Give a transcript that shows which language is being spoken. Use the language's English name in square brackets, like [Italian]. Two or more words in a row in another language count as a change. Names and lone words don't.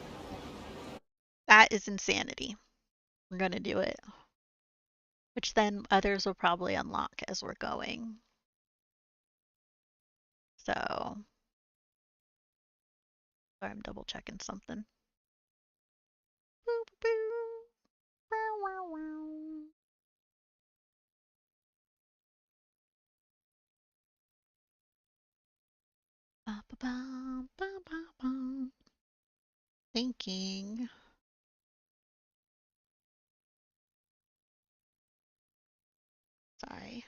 [English] That is insanity. We're gonna do it. Which then others will probably unlock as we're going. So, sorry, I'm double checking something. Boop, boop. Wow, wow, wow. Ba, ba, ba, ba, ba, ba. Thinking. Sorry.